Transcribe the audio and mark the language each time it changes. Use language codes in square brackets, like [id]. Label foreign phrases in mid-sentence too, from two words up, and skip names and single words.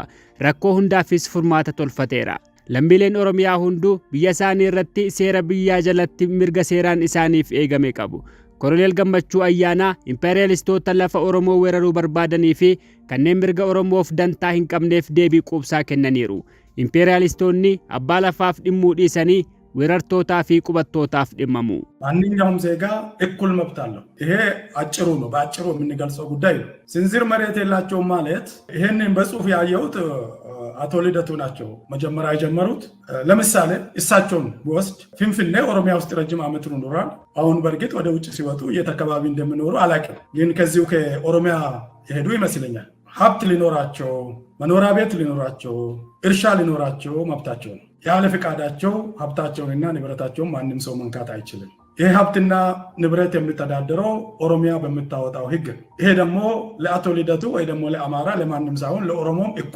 [om] Rakkoo hundaafis furmaata tolfateera. Lammiileen Oromiyaa hunduu biyya isaanii irratti seera biyyaa jalatti mirga seeraan isaaniif eegame qabu. Koloneel Gammachuu Ayyaanaa imperialistoota lafa Oromoo weeraruu barbaadanii fi kanneen mirga Oromoof dantaa hin qabneef deebii quubsaa kennaniiru. Imperialistoonni abbaa lafaaf dhimmuu dhiisanii weerartootaa fi qubattootaaf dhimmamu. [am] ማንኛውም ዜጋ እኩል መብት አለው። ይሄ አጭሩ ነው፣ በአጭሩ የምንገልጸው ጉዳይ ነው። ስንዝር መሬት የላቸውም ማለት ይሄንን በጽሁፍ ያየሁት አቶ ልደቱ ናቸው መጀመሪያ የጀመሩት። ለምሳሌ እሳቸውን ወስድ ፍንፍኔ ኦሮሚያ ውስጥ ረጅም ዓመት ኖሯል። አሁን በርግጥ ወደ ውጭ ሲወጡ የተከባቢ እንደሚኖሩ አላውቅም፣ ግን ከዚሁ ከኦሮሚያ የሄዱ ይመስለኛል። ሀብት ሊኖራቸው፣ መኖሪያ ቤት ሊኖራቸው፣ እርሻ ሊኖራቸው መብታቸው ነው። ያለ ፍቃዳቸው ሀብታቸውንና ንብረታቸውን ማንም ሰው መንካት አይችልም። ይሄ ሀብትና ንብረት የሚተዳደረው ኦሮሚያ በምታወጣው ህግ። ይሄ ደግሞ ለአቶ ልደቱ ወይ ደግሞ ለአማራ ለማንም ሳይሆን ለኦሮሞም እኩል